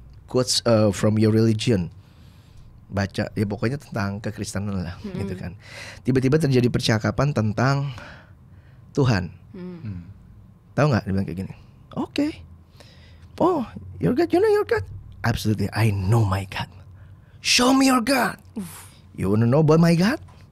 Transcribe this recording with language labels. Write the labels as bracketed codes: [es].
[en] Quotes from your religion. [id] Baca ya pokoknya tentang kekristenan lah gitu kan. Tiba-tiba terjadi percakapan tentang Tuhan. Tahu nggak dia bilang kayak gini. Okay. [en] Oh, your God, you know your God? Absolutely, I know my God. Show me your God. You wanna know about my God?